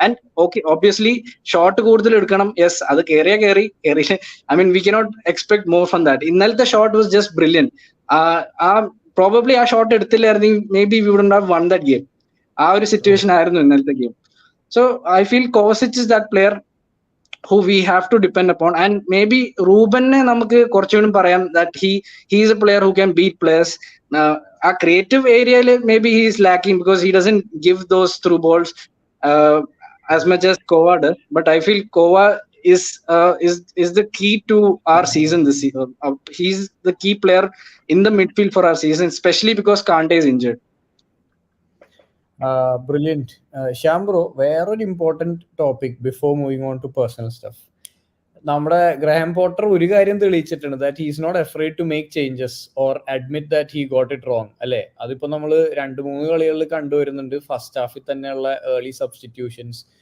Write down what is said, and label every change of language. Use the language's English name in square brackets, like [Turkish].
[English] And okay, obviously shot കൂടുതൽ എടുക്കണം. Yes, അത് കയറി I mean we cannot expect more from that. ഇന്നലത്തെ shot was just brilliant. Probably ആ ഷോട്ട് എടുത്തില്ലായിരുന്നെങ്കിൽ maybe we wouldn't have won that game. [Malayalam] ആ ഒരു situation ആയിരുന്നു ഇന്നലത്തെ game. [English] So I feel Kovacic is that player who we have to depend upon. And maybe Rubenനെ നമുക്ക് കുറച്ചുകൂടി പറയാം that he is a player who can beat players. ആ creative ഏരിയയിൽ maybe he is lacking because he doesn't give those through balls as much as Kova does. But I feel Kova is the key to our season this season. He's the key player in the midfield for our season, especially because Kante is injured. Brilliant. Shambro, വേറൊരു important topic before moving on to personal stuff. [Malayalam] നമ്മുടെ Graham Potter ഒരു കാര്യം തെളിയിച്ചിട്ടുണ്ട്, [English] That he's not afraid to make changes or admit that he got it wrong അല്ലേ? [Malayalam] അതിപ്പോ നമ്മൾ 2-3 കളികളിൽ കണ്ടുവരുന്നുണ്ട്, ഫസ്റ്റ് ഹാഫിൽ തന്നെയുള്ള ഏർലി സബ്സ്റ്റിറ്റ്യൂഷൻസ്.